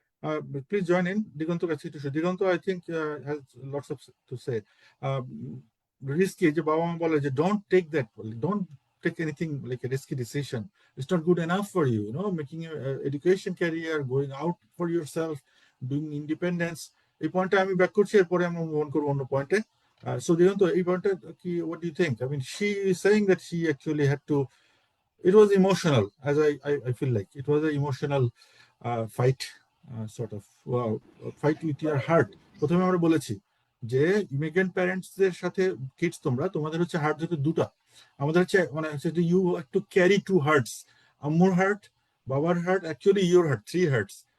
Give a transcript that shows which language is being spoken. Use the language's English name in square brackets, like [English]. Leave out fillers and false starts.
[English] But please join in. Diganto, I think, has lots of to say. Um, risky, [Bangla] যে বাবা মা বলে যে [English] don't take that, don't take anything like a risky decision. It's not good enough for you, you know, making your education career, going out for yourself, doing independence. [Bangla] এই পয়েন্টটা আমি back করছি, এরপরে আমরা মুভ অন করবো অন্য পয়েন্টে। So দিগন্ত, এই পয়েন্টটা কি, [English] what do you think? I mean, she is saying that she actually had to, it was emotional, as I feel like it was an emotional fight, sort of fight with your heart. [Bangla] প্রথমে আমরা বলেছি যে immigrant প্যারেন্টসদের সাথে kids, তোমাদের হচ্ছে heart যেহেতু দুটা, আমাদের হচ্ছে মানে হচ্ছে [English] you have to carry two hearts, [Bangla] আম্মুর হার্ট, বাবার heart, [English] Actually your heart, three hearts.